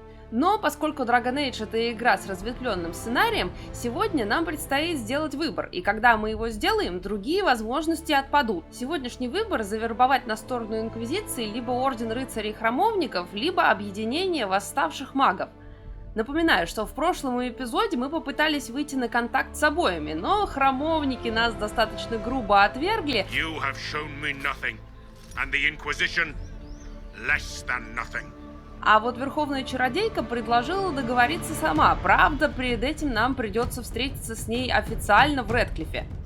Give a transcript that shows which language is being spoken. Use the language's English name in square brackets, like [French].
[Russian] Но поскольку Dragon Age — это игра с разветвленным сценарием, сегодня нам предстоит сделать выбор, и когда мы его сделаем, другие возможности отпадут. Сегодняшний выбор — завербовать на сторону Инквизиции либо Орден Рыцарей-Храмовников, либо Объединение Восставших Магов. Напоминаю, что в прошлом эпизоде мы попытались выйти на контакт с обоими, но храмовники нас достаточно грубо отвергли. [English] You have shown me nothing, and the Inquisition less than nothing. [Russian] А вот Верховная Чародейка предложила договориться сама. Правда, перед этим нам придется встретиться с ней официально в Редклифе.